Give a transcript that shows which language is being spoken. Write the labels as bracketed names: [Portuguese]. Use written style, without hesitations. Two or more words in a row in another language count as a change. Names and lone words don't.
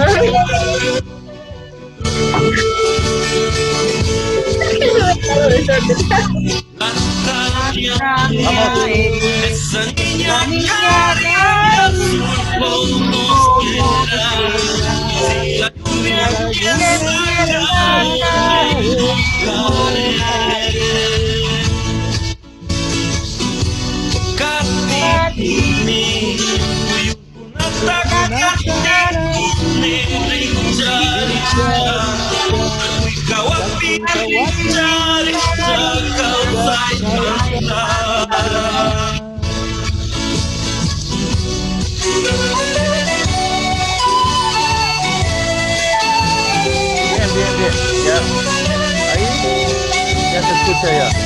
[Spanish] Vamos. Esa niña caricia azul, ¿cómo será? Si la lluvia empieza a caer, me mojaré. [Quechua] Katikuni, uyukunata katikuni, richarisha, tapuikawapi richarisha, [Spanish] causa y manda. Bien. Ya. Ahí ya se escucha ya.